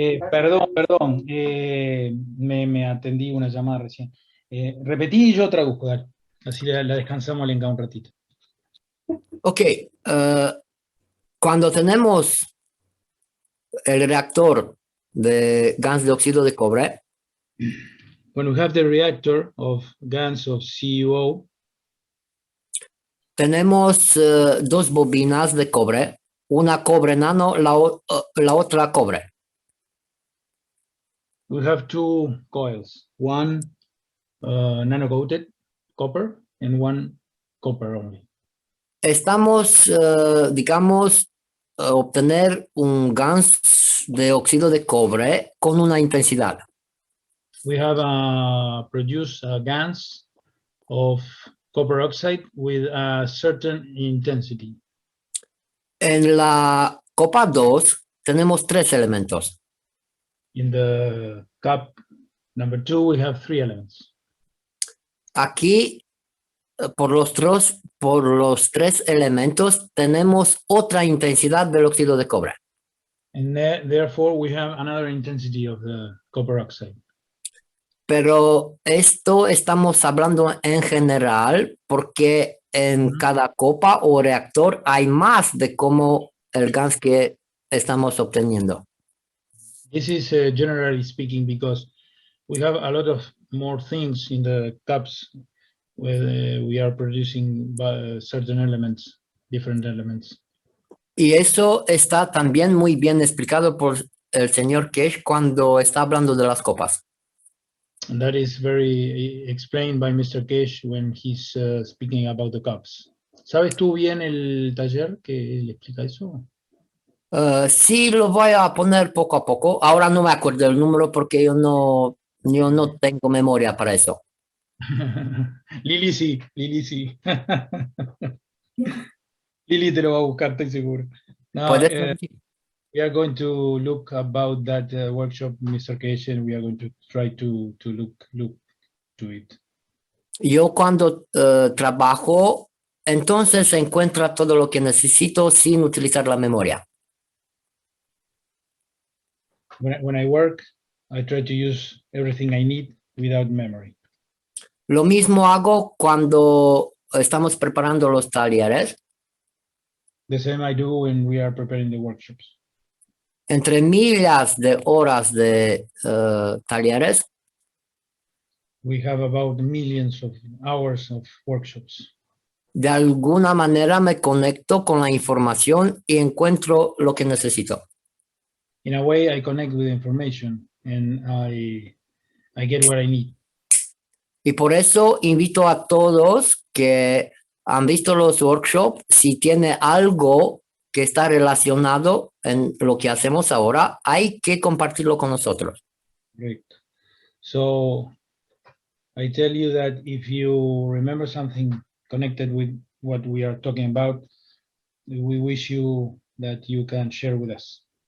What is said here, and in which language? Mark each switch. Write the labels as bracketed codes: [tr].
[es] Perdón, me atendí una llamada recién. Repetí y yo traduzco, dale. Así la descansamos a Lenka un ratito. Ok, cuando tenemos el reactor de gas de óxido de cobre, [en] when we have the reactor of GANs of CuO, [es] tenemos dos bobinas de cobre, una cobre nano, la otra cobre. [en] We have two coils, one nano-coated copper and one copper only. [es] Estamos, digamos, obtener un gas de óxido de cobre con una intensidad. [en] We have produced GANs of copper oxide with a certain intensity. [es] En la copa 2 tenemos 3 elementos. [en] In the cup number 2, we have 3 elements. [es] Aquí, por los 3 elementos, tenemos otra intensidad del óxido de cobre. [en] And therefore, we have another intensity of the copper oxide. [es] Pero esto estamos hablando en general porque en cada copa o reactor hay más de como el gas que estamos obteniendo. [en] This is generally speaking, because we have a lot of more things in the cups where we are producing certain elements, different elements. [es] Y eso está también muy bien explicado por el señor Kesh cuando está hablando de las copas. [en] And that is very explained by Mr. Kesh when he's speaking about the cups. [es] ¿Sabes tú bien el taller que le explica eso? Sí, lo voy a poner poco a poco. Ahora no me acuerdo el número porque yo no tengo memoria para eso. Lili sí. Lili te lo va a buscar, estoy seguro. [en] No, we are going to look about that workshop, Mr. Kesh, and we are going to try to look to it. [es] Yo cuando trabajo, entonces encuentro todo lo que necesito sin utilizar la memoria. [en] When I work, I try to use everything I need without memory. [es] Lo mismo hago cuando estamos preparando los talleres. [en] The same I do when we are preparing the workshops. [es] Entre miles de horas de talleres, [en] we have about millions of hours of workshops. [es] De alguna manera me conecto con la información y encuentro lo que necesito. [en] In a way, I connect with information and I get what I need. [es] Y por eso invito a todos que han visto los workshops, si tiene algo que está relacionado en lo que hacemos ahora, hay que compartirlo con nosotros. [en] Great. So I tell you that if you remember something connected with what we are talking about, we wish you that you can share with us.